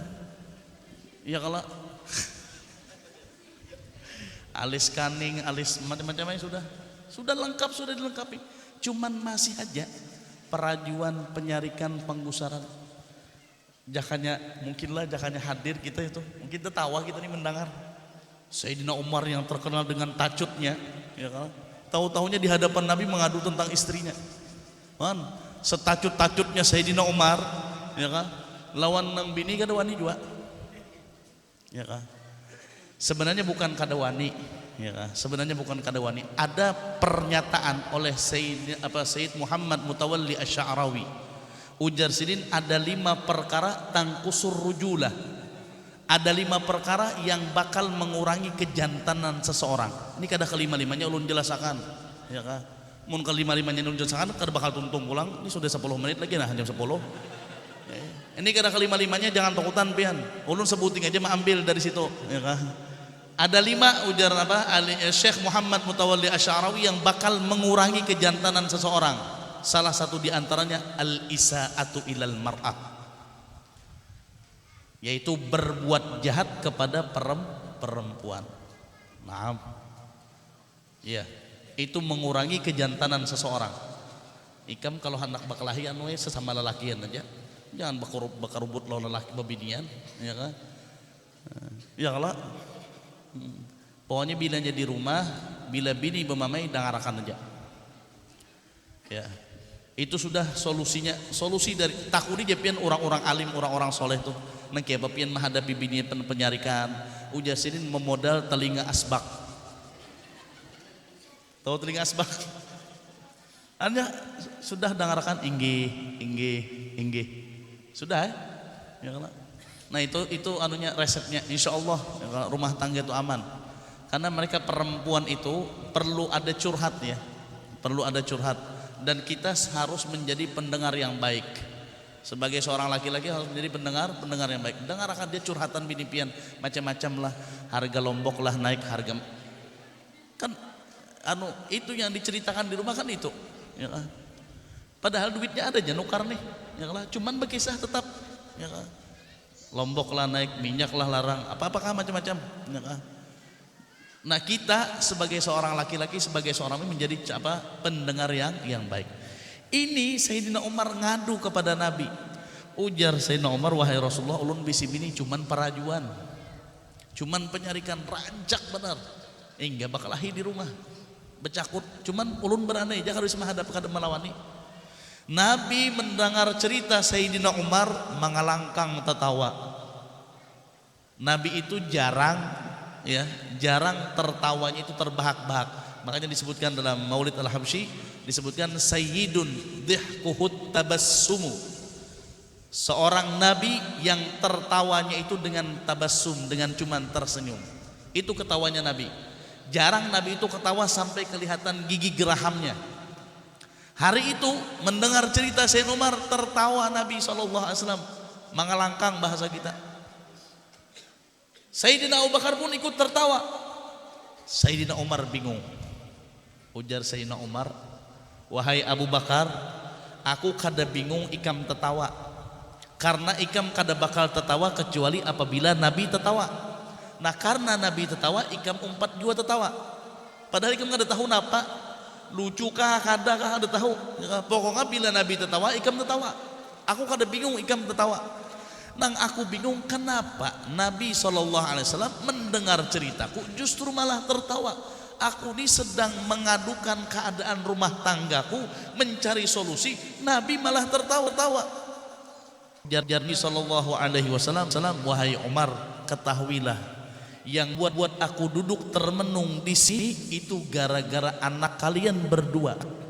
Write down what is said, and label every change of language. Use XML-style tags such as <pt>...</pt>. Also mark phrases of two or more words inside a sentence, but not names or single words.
<id>Ya kalau alis kaning, alis macam-macamnya sudah lengkap, sudah dilengkapi. Cuman masih aja perajuan, penyarikan, penggusaran.</id> <bjn>Jakanya hadir kita itu.</bjn> <id>Mungkin tertawa kita nih mendengar. Sayyidina Umar yang terkenal dengan tacutnya, ya kan? Tahu-tahunya di hadapan Nabi mengadu tentang istrinya. Man, setacut-tacutnya Sayyidina Umar, ya kan?</id> <bjn>Lawan nang bini kada wani juga.</bjn> <id>Ya kan? Sebenarnya bukan</id> <bjn>kada wani,</bjn> <id>ya kan? Sebenarnya bukan</id> <bjn>kada wani.</bjn> <id>Ada pernyataan oleh Sayyid Muhammad Mutawalli Asy-Sya'rawi Ujar Sidin, ada 5 perkara</id> <ar>تنقص الرجولة.</ar> <id>Ada 5 perkara yang bakal mengurangi kejantanan seseorang.</id> <bjn>Ini kada kelima-limanya ulun jelasakan, ya kan? Mun kelima-limanya ulun jelasakan kada bakal tuntung pulang. Ini sudah 10 menit lagi nah, jam 10. Ini kada kelima-limanya jangan takutan pian. Ulun sebuting aja ambil dari situ, ya kan?</bjn> <id>Ada 5 ujar apa? Syekh Muhammad Mutawalli Asy'arawi yang bakal mengurangi kejantanan seseorang. Salah satu di antaranya</id> <ar>الإساءة إلى المرأة,</ar> <id>yaitu berbuat jahat kepada perempuan. Nah, iya, itu mengurangi kejantanan seseorang.</id> <bjn>Ikam kalau hendak berkelahi anu sesama lelakian aja, jangan bakarubut lawan lelaki bebinian, ya kan? Ya kalau pokoknya bilanya di rumah, bila bini bermamai dangarakan aja.</bjn> <id>Ya, itu sudah solusinya. Solusi dari takuri jepian orang-orang alim, orang-orang soleh tuh.</id> <bjn>Nang kieu pian menghadapi bini penyarikan. Ujar Sidin memodal telinga asbak. Tahu telinga asbak?</bjn> <id>Anda sudah dengarkan inggih. Sudah ya kan? Nah itu anunya resepnya, insya Allah ya, rumah tangga itu aman. Karena mereka perempuan itu perlu ada curhat ya, perlu ada curhat. Dan kita harus menjadi pendengar yang baik. Sebagai seorang laki-laki harus menjadi pendengar yang baik. Dengarkan dia curhatan</id> <bjn>bini pian</bjn> <id>macam-macam lah, harga lombok lah naik, harga kan itu yang diceritakan di rumah kan itu, ya kan?</id> <bjn>Padahal duitnya ada aja nukar nih, ya kan?</bjn> <id>Cuman berkisah tetap, ya kan? Lombok lah naik,</id> <bjn>minyak lah larang,</bjn> <id>apa-apakah macam-macam, ya kan? Nah kita sebagai seorang laki-laki, sebagai seorang menjadi apa? Pendengar yang baik. Ini Sayyidina Umar ngadu kepada Nabi.</id> <bjn>Ujar Sayyidina Umar, wahai Rasulullah, ulun bisi bini cuman parajuan, cuman penyarikan, rancak benar, enggak bakal lahir di rumah, becakut, cuman ulun beranai, jangan harus menghadap kada melawani.</bjn> <id>Nabi mendengar cerita Sayyidina Umar mengalangkang tertawa. Nabi itu jarang tertawanya itu terbahak-bahak. Makanya disebutkan dalam Maulid Al-Habsyi, disebutkan</id> <ar>سيد ضحكه التبسم,</ar> <id>seorang nabi yang tertawanya itu dengan tabassum, dengan cuman tersenyum. Itu ketawanya Nabi. Jarang Nabi itu ketawa sampai kelihatan gigi gerahamnya. Hari itu mendengar cerita Sayyidina Umar, tertawa Nabi SAW, mengalangkang bahasa kita. Sayyidina Abu Bakar pun ikut tertawa. Sayyidina Umar bingung.</id> <bjn>Ujar Sayyidina Umar, wahai Abu Bakar, aku kada bingung ikam tertawa, karena ikam kada bakal tertawa kecuali apabila Nabi tertawa. Nah karena Nabi tertawa, ikam umpat juga tertawa. Padahal ikam kada tahu napa, lucu kah, kada kah, kada tahu. Pokoknya bila Nabi tertawa, ikam tertawa. Aku kada bingung ikam tertawa. Nang aku bingung kenapa Nabi SAW mendengar ceritaku justru malah tertawa.</bjn> <id>Aku ini sedang mengadukan keadaan rumah tanggaku, mencari solusi, Nabi malah tertawa-tawa. Nabi SAW, wahai Umar, ketahuilah, yang buat aku duduk termenung di sini itu gara-gara anak kalian berdua.</id>